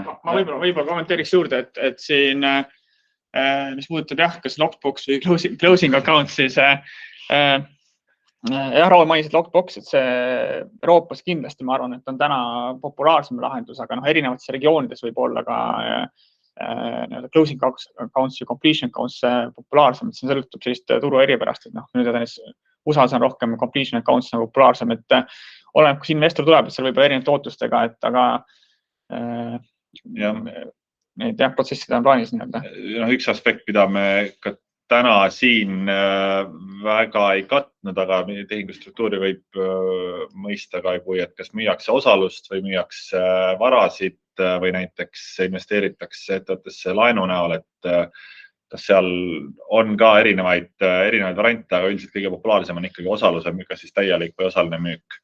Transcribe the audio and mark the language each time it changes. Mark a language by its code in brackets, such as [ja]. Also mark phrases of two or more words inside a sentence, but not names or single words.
[et] Ma võib-olla kommenteeriks juurde, et siin, mis puudutab kas lockbox või [en] closing account, [et] siis Raul mainis, et lockbox, et see Euroopas kindlasti, ma arvan, et on täna populaarsem lahendus, aga erinevates regioonides võib olla ka [en] closing accounts [et] ja [en] completion accounts [et] populaarsem, et see sõltub sellist turu eripärast, et nüüd USA-s on rohkem [en] completion accounts [et] populaarsem, et oleneb, kus investor tuleb, et seal võib olla erinevate ootustega, et aga need protsessid on plaanis. Üks aspekt, mida me ka täna siin väga ei katnud, aga tehingustruktuuri võib mõista ka, kui et kas müüakse osalust või müüakse varasid või näiteks investeeritakse ettevõttesse laenu näol, et kas seal on ka erinevaid variante, aga üldiselt kõige populaarsem on ikkagi osaluse müük, kas siis täielik või osaline müük.